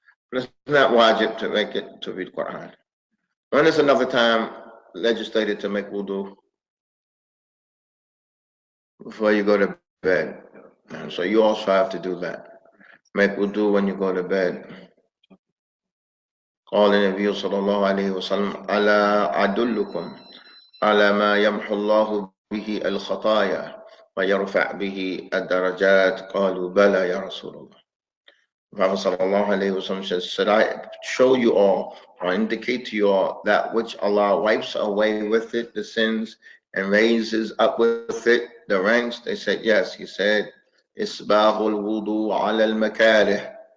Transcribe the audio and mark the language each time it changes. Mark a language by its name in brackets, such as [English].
[English] But it's not wajib to make it to read Quran. When is another time legislated to make wudu? Before you go to bed. And so you also have to do that. Make wudu when you go to bed. [Arabic] قال النبي صلى الله عليه وسلم ألا أدلكم على ما يمحو الله به الخطايا ويرفع به الدرجات قالوا بلى يا رسول الله. [English] Prophet sallallahu alayhi wasallam says, should I show you all or indicate to you all that which Allah wipes away with it the sins and raises up with it the ranks? They said yes. He said, [Arabic] Isbaghul wudu ala al-makarih.